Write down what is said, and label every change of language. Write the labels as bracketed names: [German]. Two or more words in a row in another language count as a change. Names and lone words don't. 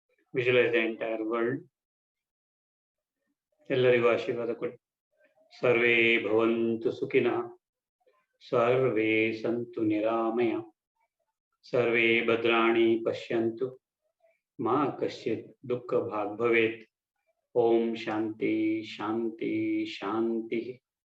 [English] Visualize the entire world. [Kannada] ಎಲ್ಲರಿಗೂ ಆಶೀರ್ವಾದ ಕೊಡಿ. [Sanskrit] ಸರ್ವೇ ಭವಂತು ಸುಖಿನಃ, ಸರ್ವೇ ಸಂತು ನಿರಾಮಯ, ಸರ್ವೇ ಭದ್ರಾಣಿ ಪಶ್ಯಂತು, ಮಾ ಕಶ್ಚಿತ್ ದುಃಖ ಭಾಗ್ ಭವೇತ್. ಓಂ ಶಾಂತಿ ಶಾಂತಿ ಶಾಂತಿ.